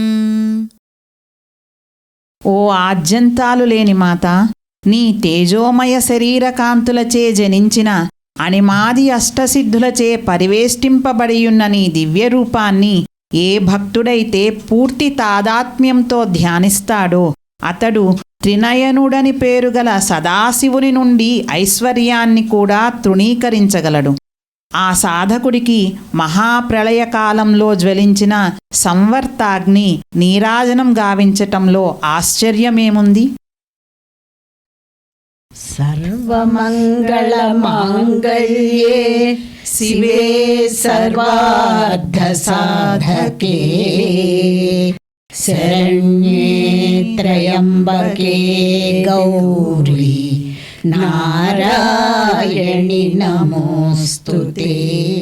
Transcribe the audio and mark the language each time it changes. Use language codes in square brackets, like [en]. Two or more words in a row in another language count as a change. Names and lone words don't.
[te] ఓ ఆద్యంతాలు లేని మాత, నీ తేజోమయ శరీర కాంతులచే జనించిన అణిమాది అష్టసిద్ధులచే పరివేష్టింపబడియున్న నీ దివ్యరూపాన్ని ఏ భక్తుడైతే పూర్తి తాదాత్మ్యంతో ధ్యానిస్తాడో అతడు త్రినయనుడని పేరుగల సదాశివుని నుండి ఐశ్వర్యాన్ని కూడా తృణీకరించగలడు. ఆ సాధకుడికి మహాప్రళయకాలంలో జ్వలించిన సంవర్తాగ్ని నీరాజనం గావించటంలో ఆశ్చర్యమేముంది? [sa] सर्वमङ्गलमाङ्गल्ये शिवे सर्वार्थसाधके शरण्ये त्र्यम्बके गौरी नारायणि नमोऽस्तुते।